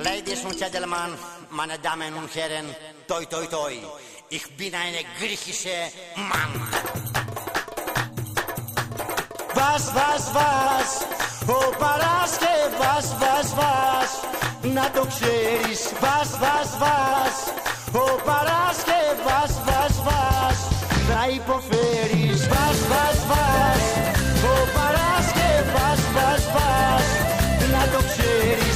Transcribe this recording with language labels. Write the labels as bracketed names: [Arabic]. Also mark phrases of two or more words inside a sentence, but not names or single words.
[German] Ladies und Gentlemen, meine Damen und Herren, toi toi toi, ich bin eine griechische Mann. Was, [Greek] ο Παρασκευάς, να το ξέρεις. Was, ο Παρασκευάς, να υποφέρεις. Was, ο Παρασκευάς, να το ξέρεις.